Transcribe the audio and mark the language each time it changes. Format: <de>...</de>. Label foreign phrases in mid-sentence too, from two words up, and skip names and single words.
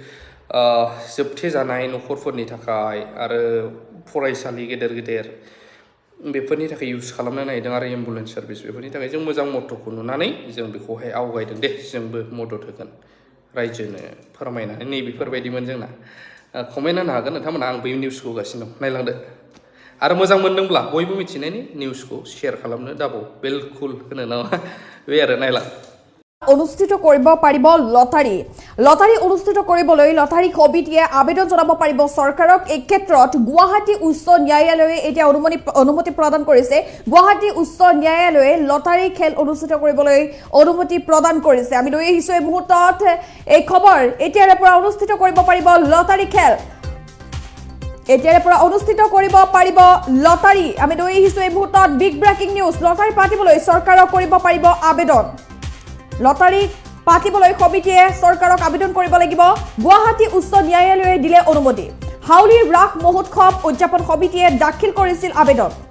<brx>जोबथेजानाय न'खरफोरनि थाखाय आरो फरायसालि गेदेर बेफोरनि थाखाय इउज खालामनो नागिरदों आरो</brx> <en>ambulance service</en> <brx>बेफोरनि थाखाय जों मोजां मट'खौ नुनानै जों बेखौहाय आवगायदों दे जोंबो मदद होगोन रायजोनो फोरमायनानै नैबेफोरबायदिमोन जोंना कमेन्ट होनो हागोन नोंथांमोना आं बै निउसखौ होगासिनो दं नायलांदो आरो मोजां मोनदोंब्ला बयबो मिथिनायनि निउसखौ शेयार खालामनो दाबाव बिलकुल होनो नामा बे आरो नायलां</brx> <as>অনুষ্ঠিত কৰিব পাৰিব লটাৰী অনুষ্ঠিত কৰিবলৈ লটাৰী কমিটিয়ে আবেদন জনাব পাৰিব চৰকাৰক এই ক্ষেত্ৰত গুৱাহাটী উচ্চ ন্যায়ালয়ে এতিয়া অনুমতি প্ৰদান কৰিছে গুৱাহাটী উচ্চ ন্যায়ালয়ে লটাৰী খেল অনুষ্ঠিত কৰিবলৈ অনুমতি প্ৰদান কৰিছে আমি লৈ আহিছো এই মুহূৰ্তত এই খবৰ এতিয়াৰে পৰা অনুষ্ঠিত কৰিব পাৰিব লটাৰী খেল এতিয়াৰে পৰা অনুষ্ঠিত কৰিব পাৰিব লটাৰী আমি লৈ আহিছো এই মুহূৰ্তত</as> <en>big breaking news</en> <as>লটাৰী পাতিবলৈ চৰকাৰক কৰিব পাৰিব আবেদন লটাৰী পাতিবলৈ কমিটিয়ে চৰকাৰক আবেদন কৰিব লাগিব গুৱাহাটী উচ্চ ন্যায়ালয়ে দিলে অনুমতি হাউলিৰ ৰাস মহোৎসৱ উদযাপন কমিটিয়ে দাখিল কৰিছিল আবেদন</as>